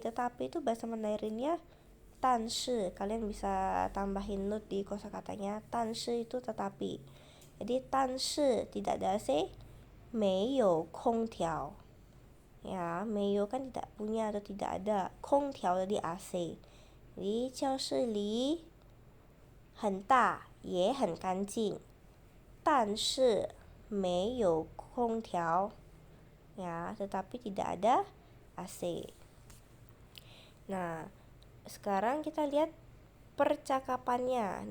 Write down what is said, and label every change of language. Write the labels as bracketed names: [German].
[Indonesian] Tetapi itu bahasa Mandarinnya 但是.Kalian bisa tambahin note di kosakatanya. 但是 itu tetapi. Jadi 但是 tidak ada AC, [Chinese] 没有空调. [Indonesian] Ya, 没有 kan tidak punya atau tidak ada. 空调 jadi AC. [Chinese] Jadi 教室里很大，也很干净，但是没有空调. [Indonesian] Ya, tetapi tidak ada AC. Nah, sekarang kita lihat percakapannya.